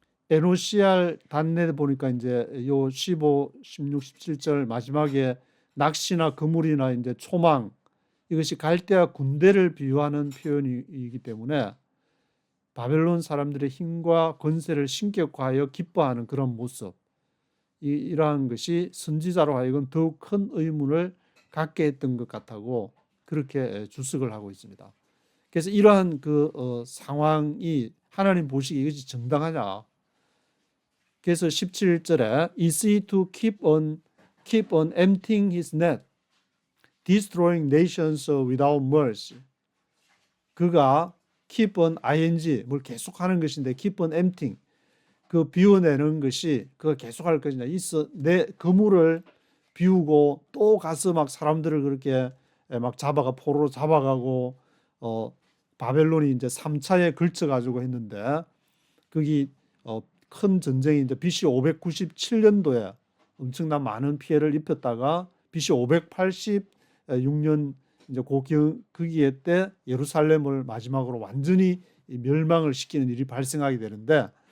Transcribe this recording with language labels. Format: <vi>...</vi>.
<ko>NOCR 단내 보니까 이제 요 15, 16, 17절 마지막에 낚시나 그물이나 이제 초망 이것이 갈대와 군대를 비유하는 표현이기 때문에 바벨론 사람들의 힘과 권세를 신격화하여 기뻐하는 그런 모습 이러한 것이 선지자로 하여금 더욱 큰 의문을 갖게 했던 것 같다고 그렇게 주석을 하고 있습니다. 그래서 이러한 그 상황이 하나님 보시기에 이것이 정당하냐? 그래서 17절에</ko> <en>Is he to keep on emptying his net, destroying nations without mercy? 그가</en> <ko>keep on ing 뭘 계속하는 것인데</ko> <en>keep on emptying</en> <ko>그 비워내는 것이 그거 계속할 것이냐 있어 내 그물을 비우고 또 가서 막 사람들을 그렇게 막 잡아가 포로로 잡아가고 바벨론이 이제 3차에 걸쳐 가지고 했는데 거기 큰 전쟁이 이제 BC 597년도에 엄청난 많은 피해를 입혔다가 BC 586년 이제 거기에 때 예루살렘을 마지막으로 완전히 멸망을 시키는 일이 발생하게 되는데</ko>